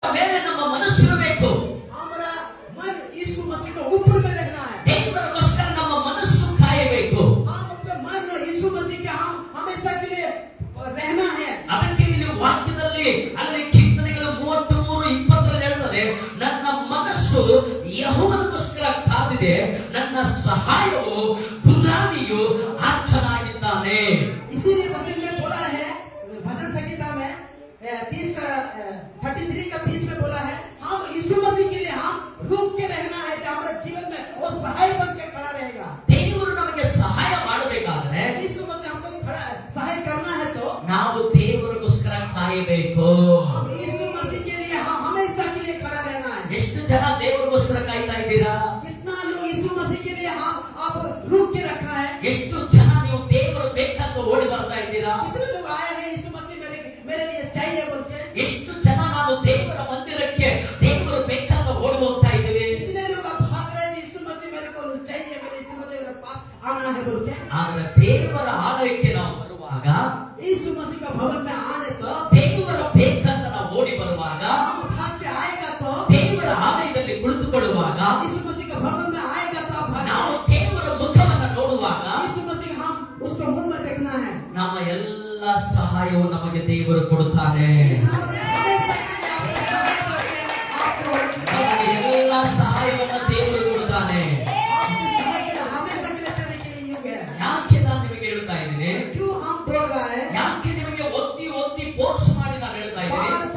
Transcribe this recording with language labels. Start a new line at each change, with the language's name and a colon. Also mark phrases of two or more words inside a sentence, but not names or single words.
Kannada: ಮೇಲೆ ನಮ್ಮ ಮನಸ್ಸು ಇರಬೇಕು.
Hindi: हमारा मन यीशु मसीह के ऊपर में रहना है.
Kannada: ದೇವರಿಗೋಸ್ಕರ ನಮ್ಮ ಮನಸ್ಸು ಕಾಯಬೇಕು.
Hindi: हम अपने मन यीशु मसीह के हम हमेशा के लिए रहना है.
Kannada: ಅದಕ್ಕೆ ಇಲ್ಲಿ ವಾಕ್ಯದಲ್ಲಿ ಅಲ್ಲಿ ಕೀರ್ತನೆಗಳು 33:20 ಹೇಳುತ್ತದೆ, ನನ್ನ ಮನಸ್ಸು ಯೆಹೋವನಿಗೋಸ್ಕರ ಕಾದಿದೆ, ನನ್ನ ಸಹಾಯವು ಗುರಾಣಿಯು ಆತನಾಗಿದ್ದಾನೆ.
Hindi: इसीलिए वचन में बोला है, भजन संहिता में 33 का 20 में बोला है, हम यीशु मसीह के लिए हम रुक के रहना है. कि हमारे जीवन में वो सहाय बन के खड़ा रहेगा.
Kannada: ದೇವರು ನಮಗೆ ಸಹಾಯ ಮಾಡಬೇಕಾದ್ರೆ
Hindi: यीशु मसीह हमको खड़ा सहाय करना है तो
Kannada: ನಾವು ದೇವರಿಗೋಸ್ಕರ ಕಾಯಬೇಕು.
Hindi: हम यीशु मसीह के लिए हम हमेशा के लिए खड़ा रहना है.
Kannada: ಎಷ್ಟು ಜನ ದೇವರಿಗೋಸ್ಕರ ಕಾಯ್ತಾ ಇದ್ದೀರಾ?
Hindi: कितना लोग यीशु मसीह के लिए हम आप रुक के रखा है.
Kannada: ಎಷ್ಟು ಜನ ನೀವು ದೇವರು ಬೇಕಂತ ಓಡಿ ಬರ್ತಾ ಇದ್ದೀರಾ?
Hindi: कितने लोग आए हैं यीशु मसीह मेरे लिए चाहिए बोल के.
Kannada: ಎಷ್ಟು ಜನ ನಾವು ದೇವರ ಮಂದಿರಕ್ಕೆ ದೇವರು ಬೇಕಂತ ಓಡಿ ಹೋಗ್ತಾ ಇದ್ದೀವಿ?
Hindi: कितने लोग आप भाग रहे हैं यीशु मसीह मेरे को चाहिए, मेरे यीशु मसीह मेरे पास आना है बोल के.
Kannada: ಆದ್ರೆ ದೇವರ ಆಲಯಕ್ಕೆ ನಾವು ಬರುವಾಗ,
Hindi: यीशु मसीह का भवन में आने तो
Kannada: ದೇವರ ಬೇಕಂತ ನಾವು ಓಡಿ ಬರುವಾಗ,
Hindi: हम भाग के आएगा तो
Kannada: ದೇವರ ಆಲಯದಲ್ಲಿ ಕುಳಿತುಕೊಳ್ಳುವಾಗ,
Hindi: यीशु मसीह का भवन में आएगा तो आप
Kannada: ನಾವು ದೇವರ ಮುಖವನ್ನು ನೋಡುವಾಗ
Hindi: यीशु मसीह हम उसको मुंह में देखना है.
Kannada: ನಮ್ಮ ಎಲ್ಲ ಸಹಾಯವು ನಮಗೆ ದೇವರು ಕೊಡುತ್ತಾನೆ. ನಮಗೆ ಎಲ್ಲ ಸಹಾಯವನ್ನು ದೇವರು ಕೊಡುತ್ತಾನೆ. ಯಾಕೆ ನಾನು ನಿಮಗೆ ಹೇಳ್ತಾ ಇದ್ದೀನಿ? ಯಾಕೆ ನಿಮಗೆ ಒತ್ತಿ ಒತ್ತಿ ಫೋರ್ಸ್ ಮಾಡಿ ನಾನು ಹೇಳ್ತಾ ಇದ್ದೀನಿ?